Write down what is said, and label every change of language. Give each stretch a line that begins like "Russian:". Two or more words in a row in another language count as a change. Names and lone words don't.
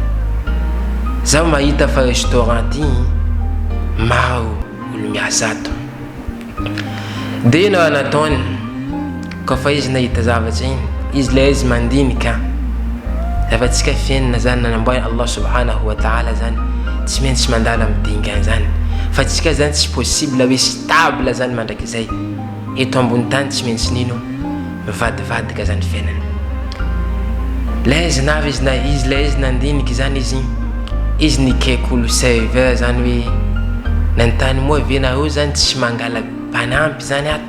Malagasy: Zaho mahita fa restaurant ty maro olo miasa ato. De ino raha nataony kofa izy nahita zavatra iny izy le izy mandinika rehefa tsika fiainana zany nanamboary
Arabic: الله سبحانه وتعالى
Malagasy: zany tsy maintsy mandala midingana zany fa tsika zany tsy possible hoe stable zany mandrakizay eto ambony tany tsy maintsy nino mivadivadika zany fiainana. Le izy navy izy le izy nandiniky zany izy nikaiky olo serveur zany hoe nantany moa ve nareo zany tsy mangala mpanampy zany ato.